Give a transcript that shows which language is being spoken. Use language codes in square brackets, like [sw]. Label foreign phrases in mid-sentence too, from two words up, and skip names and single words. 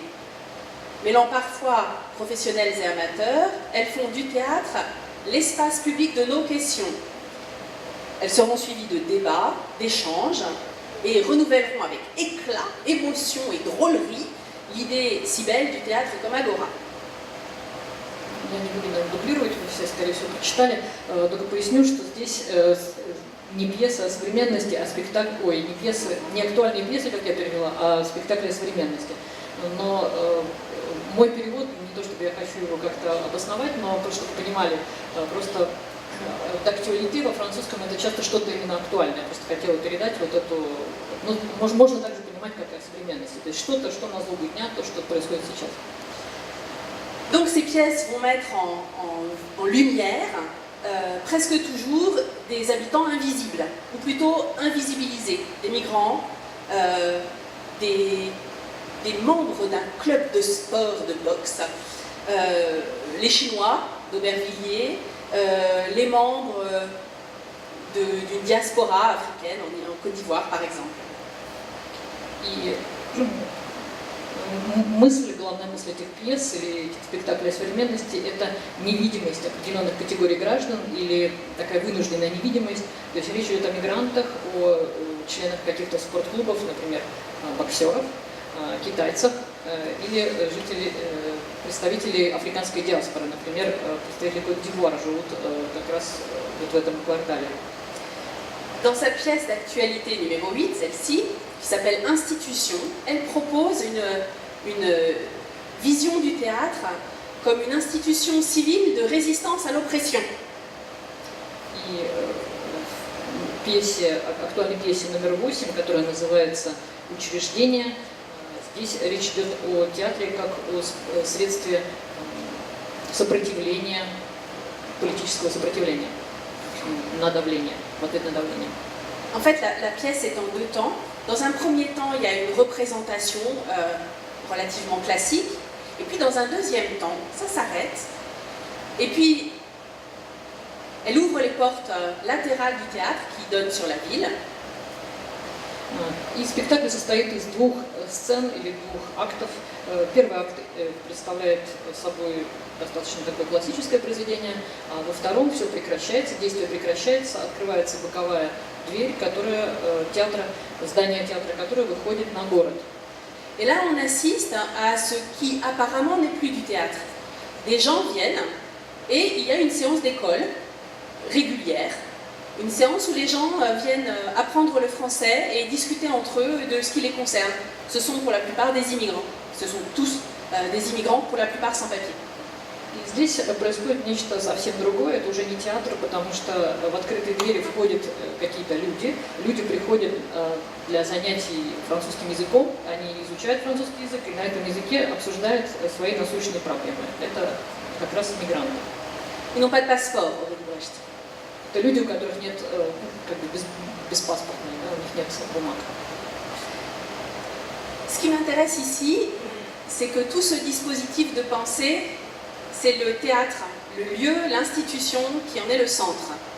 [fr] Mêlant parfois professionnels et amateurs, elles font du théâtre l'espace public de nos questions. Elles seront suivies de débats, d'échanges et renouvelleront avec éclat, émotion et drôlerie l'idée si belle du théâtre comme agora. [ru] Я не буду, наверное, дублировать, вы все, скорее всего, прочитали, только поясню, что здесь не пьеса о современности, а спектакль, не пьесы, не актуальные пьесы, как я перевела, а спектакли о современности. Но мой перевод, не то чтобы я хочу его как-то обосновать, но просто чтобы вы понимали, просто d'actualité во французском это часто что-то именно актуальное. Я просто хотела передать вот эту, ну, можно также понимать как о современности, то есть что-то, что на злобу дня, то, что происходит сейчас. [fr] Donc ces pièces vont mettre en lumière presque toujours des habitants invisibles, ou plutôt invisibilisés, des migrants, des membres d'un club de sport de boxe, les Chinois d'Aubervilliers, les membres d'une diaspora africaine en Côte d'Ivoire par exemple. [ru] Главная мысль этих пьес или этих спектаклей о современности – это невидимость определенных категорий граждан или такая вынужденная невидимость. То есть речь идет о мигрантах, о членах каких-то спортклубов, например, боксеров, китайцев или представителей африканской диаспоры, например, представители Côte-d'Ivoire живут как раз вот в этом квартале. [fr] Dans sa pièce d'actualité numéro 8, celle-ci, qui s'appelle Institution, elle propose une vision du théâtre comme une institution civile de résistance à l'oppression. И в актуальной пьесе номер 8, которая называется «Учреждение», здесь речь идет о театре как о средстве сопротивления, политического сопротивления, на давление, в ответ на давление. En fait, la pièce est en deux temps. Dans un premier temps, il y a une représentation relativement classique. Et puis dans un deuxième temps, ça s'arrête. Et puis, elle ouvre les portes latérales du théâtre qui donnent sur la ville. [ru] И спектакль состоит из двух сцен или двух актов. Первый акт представляет собой достаточно такое классическое произведение, а во втором все прекращается, действие прекращается, открывается боковая дверь, здание театра, которое выходит на город. [fr] Et là, on assiste à ce qui apparemment n'est plus du théâtre. Des gens viennent et il y a une séance d'école régulière, une séance où les gens viennent apprendre le français et discuter entre eux de ce qui les concerne. Ce sont pour la plupart des immigrants. Ce sont tous des immigrants, pour la plupart sans papier. [ru] И здесь происходит нечто совсем другое, это уже не театр, потому что в открытые двери входят какие-то люди. Люди приходят для занятий французским языком, они изучают французский язык и на этом языке обсуждают свои насущные проблемы. Это как раз мигранты. [fr] Ils n'ont pas de passeport, Aurélie Brecht. [ru] Это люди, у которых нет, беспаспортные, да, у них нет бумаг. [fr] Ce qui m'intéresse ici, c'est que tout ce dispositif de pensée, c'est le théâtre, le lieu, l'institution qui en est le centre.